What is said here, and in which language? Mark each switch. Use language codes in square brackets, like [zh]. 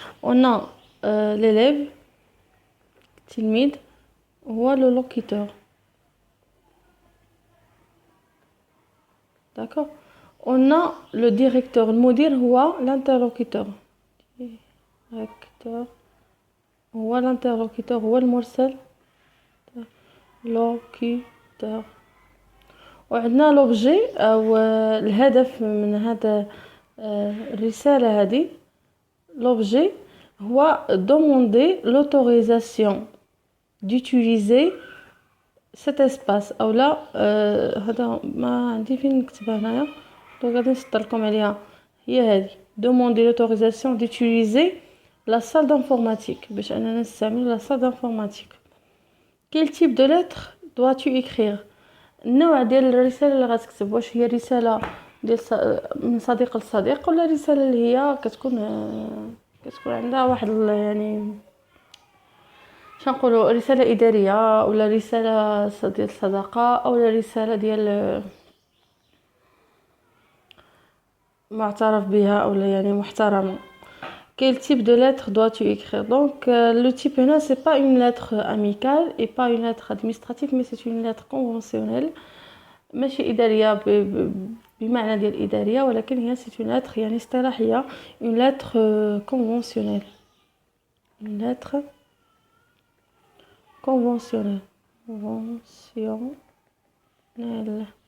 [fr] on a l'élève [ar] التلميذ هو [fr] لو لوكوتور. D'accord. On a le directeur, [ar] المدير هو [fr] l'interlocuteur. Directeur هو l'interlocuteur، [ar] هو المرسل [fr] locuteur. [ar] وعندنا لوبجي او الهدف من هذا الرسالة هذه. [fr] لوبجي هو demander l'autorisation d'utiliser cet espace [ar] او لا. هذا ما عندي فين نكتبها هنايا، دونك غادي نسطر لكم عليها. هي هذه [fr] demander l'autorisation d'utiliser la salle d'informatique [ar] باش اننا نستعمل [fr] la salle d'informatique. quel type de lettre dois-tu écrire؟ [ar] النوع ديال الرساله اللي غتكتب، واش هي رساله ديال من صديق لصديق ولا رساله اللي هي كتكون عندها واحد يعني شنقولوا رساله اداريه ولا رساله ديال الصداقه او رساله ديال معترف بها او يعني محترمه. [fr] quel type de lettre dois-tu écrire؟ donc le type هنا c'est pas une lettre amicale et pas une lettre administrative, mais c'est une lettre conventionnelle. [ar] ماشي اداريه بمعنى ديال اداريه، ولكن هي [fr] c'est une lettre [ar] يعني اصطلاحيه، [fr] une lettre conventionnelle. une lettre conventionnelle.